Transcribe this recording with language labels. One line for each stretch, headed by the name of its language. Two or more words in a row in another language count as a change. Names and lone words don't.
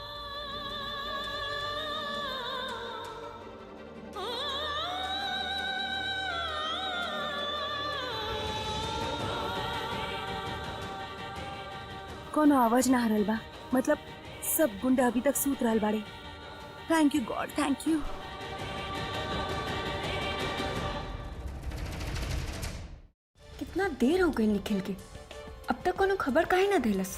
Bhojpuri: कोनो आवाज ना आ रहल बा, मतलब सब गुंडा अभी तक सूत रहल बाड़े।
English: Thank you God, thank you.
Bhojpuri: कितना देर हो गई निखिल के, अब तक कोनो खबर काहे ना देलस।